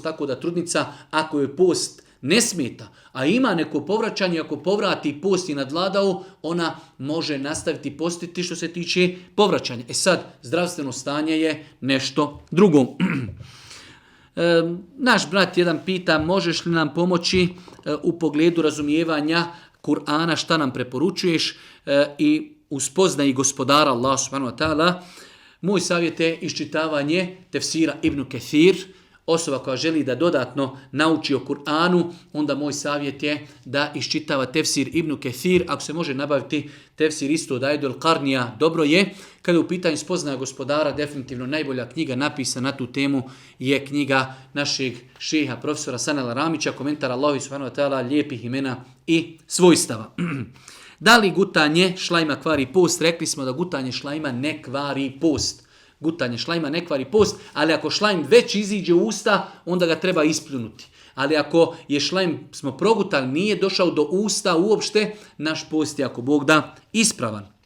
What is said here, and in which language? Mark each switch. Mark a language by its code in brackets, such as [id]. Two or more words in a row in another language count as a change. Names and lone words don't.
[bs] Tako da trudnica, ako je post ne smeta, a ima neko povraćanje, ako povrati post i nadvladao, ona može nastaviti postiti što se tiče povraćanja. Sad, zdravstveno stanje je nešto drugo. Naš brat jedan pita, možeš li nam pomoći u pogledu razumijevanja Kur'ana, šta nam preporučuješ i u spoznaji gospodara Allah [ar] سبحانه وتعالى. [bs] Moj savjet je iščitavanje tefsira Ibn Kathir. Osoba koja želi da dodatno nauči o Kur'anu, onda moj savjet je da iščitava tefsir Ibn Kathir. Ako se može nabaviti tefsir isto od Aidul Qarnija, dobro je. Kada je u pitanju spoznaja gospodara, definitivno najbolja knjiga napisana na tu temu je knjiga našeg šeha, profesora Sanela Ramića, komentar Allahi [ar] سبحانه وتعالى, [bs] lijepih imena i svojstava. Da li gutanje šlajma kvari post? Rekli smo da gutanje šlajma ne kvari post. Gutanje šlajma ne kvari post, ali ako šlajm već iziđe u usta, onda ga treba ispljunuti. Ali ako je šlajm smo progutali, nije došao do usta uopšte, naš post je ako Bog da ispravan.